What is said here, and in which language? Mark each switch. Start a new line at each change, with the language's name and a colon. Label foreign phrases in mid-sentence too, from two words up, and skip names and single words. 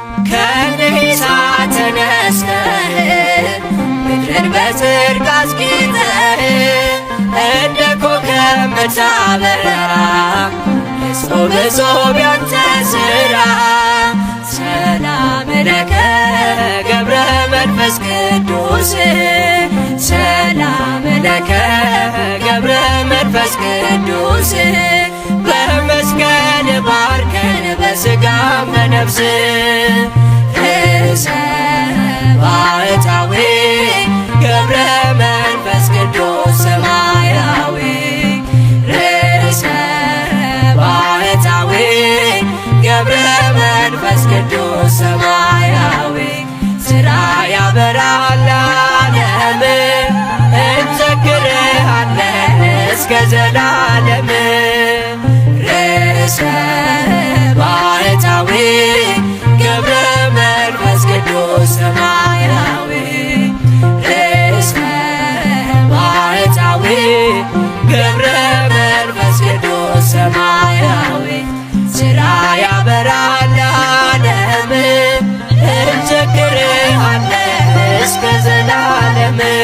Amharic: ከንሂሳ ተነስተህ ምድርን በጽድቅ አስጊጠህ እንደ ኮከብ የምታበራ እጹብ እጹብ ያንተ ስራ።
Geez: ሰላም ለከ ገብረ መንፈስ ቅዱስ፣ ሰላም ለከ ገብረ መንፈስ ቅዱስ።
Amharic: በመስቀል ባርከን በስጋ በነፍስ ርእሰ ባሕታዊ ገብረ መንፈስ ቅዱስ ሰማያዊ፣ ርእሰ ባሕታዊ ገብረ መንፈስ ቅዱስ ሰማያዊ። ስራ ያበራል ዓለም፣ እንዘክርሃለን እስከ ዘላለም። ርእሰ ባሕታዊ ገብረ መንፈስ ቅዱስ ሰማያዊ፣ ርእሰ ባሕታዊ ገብረ መንፈስ ቅዱስ ሰማያዊ ስራ ያበራል ለዓለም፣ እንዘክርሃለን እስከ ዘላለም።